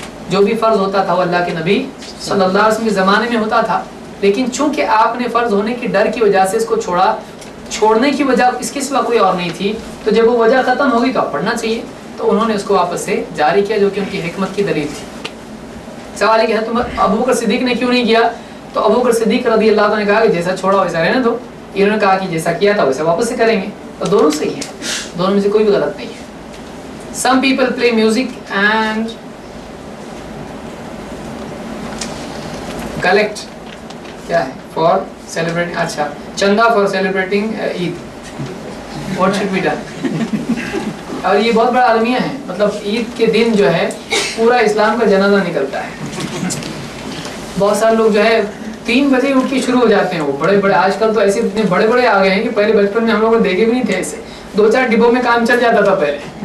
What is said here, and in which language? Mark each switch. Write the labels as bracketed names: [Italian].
[Urdu] جو بھی فرض ہوتا تھا وہ اللہ کے نبی صلی اللہ علیہ وسلم کے زمانے میں ہوتا تھا, لیکن چونکہ آپ نے فرض ہونے کی ڈر کی وجہ سے اس کو چھوڑا, چھوڑنے کی وجہ اس کے سوا کوئی اور نہیں تھی, تو جب وہ وجہ ختم ہوگی تو اب پڑھنا چاہیے, تو انہوں نے اس کو واپس سے جاری کیا, جو کہ ان کی حکمت کی دلیل تھی. سوال ہے کہ حضرت ابوبکر صدیق نے کیوں نہیں کیا؟ تو ابوبکر صدیق رضی اللہ عنہ نے کہا کہ جیسا چھوڑا ویسا رہنے دو, انہوں نے کہا کہ جیسا کیا تھا ویسا واپس سے کریں گے, تو دونوں صحیح ہیں, دونوں میں سے کوئی بھی غلط نہیں ہے. [English] Some people play music and collect [Urdu] کیا ہے [English] for celebrating, [Urdu] اچھا چندہ [English] for celebrating Eid. What should be done? [Urdu] اور یہ بہت بڑا المیہ ہے, مطلب عید کے دن جو ہے پورا اسلام کا جنازہ نکلتا ہے. بہت سارے لوگ جو ہے 3 بجے اٹھ کے شروع ہو جاتے ہیں, وہ بڑے بڑے, آج کل تو ایسے اتنے بڑے بڑے آ گئے ہیں کہ پہلے بچپن میں ہم لوگوں نے دیکھے بھی نہیں تھے ایسے, 2-4 ڈبوں میں کام چل جاتا تھا پہلے.